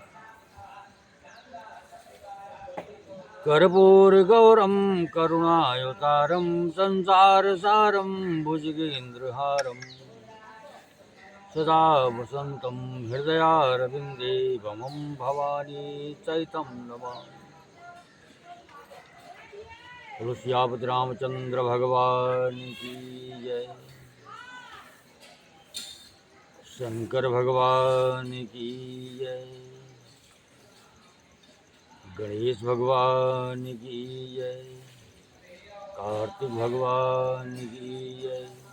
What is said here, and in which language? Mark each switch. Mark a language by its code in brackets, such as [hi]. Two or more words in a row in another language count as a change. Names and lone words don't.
[sa] कर्पूरगौरं करुणावतारं संसारसारं भुजगेन्द्रहारं सदा वसन्तं हृदयारविन्दे भवं भवानी चैतं नमामि। [hi] तुलसियापति रामचंद्र भगवान की जय। शंकर भगवान की जय। गणेश भगवान की जय। कार्तिक भगवान की जय।